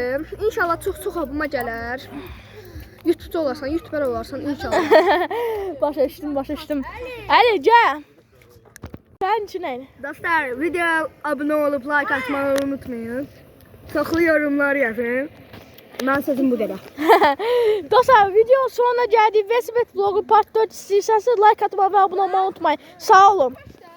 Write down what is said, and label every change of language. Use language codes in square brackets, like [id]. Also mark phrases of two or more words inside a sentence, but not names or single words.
[az] İnşallah çox-çox abıma gələr. YouTube'da olarsan, YouTuber olarsan inşallah. Başa düşdüm. Əli, gəl. Sənin üçün Əli. Dostlar, videoya abunə olub like atmağı unutmayın. Çoxlu yorumlar yazın. Mən sözüm bu qədər. Dostlar, [tr] video sonuna geldik. Vesibet vlogu part 4 istiyorsanız like atmayı ve abone olmayı unutmayın. [az] Sağ olun.